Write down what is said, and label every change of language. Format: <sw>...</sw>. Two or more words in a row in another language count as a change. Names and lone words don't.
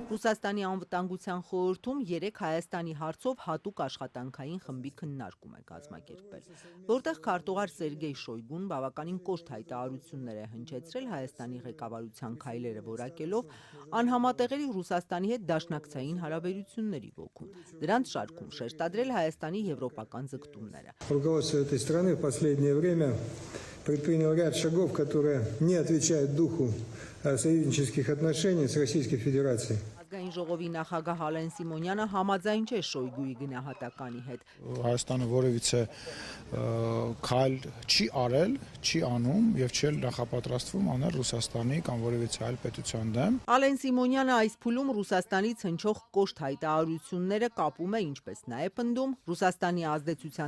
<hy>Ռուսաստանի անվտանգության խորհրդում 3 Հայաստանի հարցով հատուկ աշխատանքային խմբի քննարկում է կազմակերպվել, որտեղ քարտուղար Սերգեյ Շոյգուն բավականին կոշտ հայտարարություններ է հնչեցրել Հայաստանի ղեկավարության քայլերը որակելով անհամատեղելի Ռուսաստանի հետ դաշնակցային հարաբերությունների ոգուն։ Դրանց շարքում շեշտադրել Հայաստանի եվրոպական ձգտումները։</hy> <ru>Руководство этой страны в последнее время предпринял ряд шагов, которые не отвечают духу союзнических отношений с Российской Федерацией.</ru> <hy>Ազգային ժողովի նախագահ Ալեն Սիմոնյանը համաձայն չէ Շոյգուի գնահատականի հետ։ Հայաստանը որևիցե քայլ չի արել, չի անում եւ չի նախապատրաստվում անել Ռուսաստանի կամ որևիցե այլ պետության դեմ։ Ալեն Սիմոնյանը այս փուլում Ռուսաստանից հնչող կոշտ հայտարարությունները կապում է, ինչպես նաև պնդում, Ռուսաստանի ազդեցության</hy>